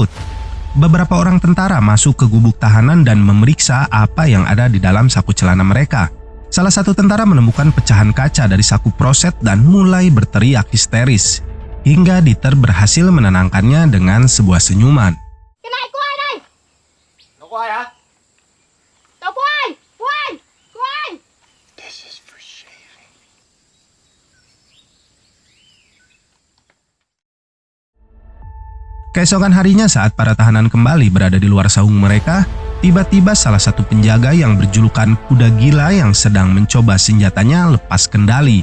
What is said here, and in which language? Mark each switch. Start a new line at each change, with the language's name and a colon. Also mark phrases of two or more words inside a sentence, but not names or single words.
Indonesian: Beberapa orang tentara masuk ke gubuk tahanan dan memeriksa apa yang ada di dalam saku celana mereka. Salah satu tentara menemukan pecahan kaca dari saku proset dan mulai berteriak histeris. Hingga Dieter berhasil menenangkannya dengan sebuah senyuman.
Vietnamese: Cái này của ai đây? Nó có ai hả? Đồ của ai? Của ai? Của ai?
Indonesian: Keesokan harinya saat para tahanan kembali berada di luar saung mereka, tiba-tiba salah satu penjaga yang berjulukan kuda gila yang sedang mencoba senjatanya lepas kendali.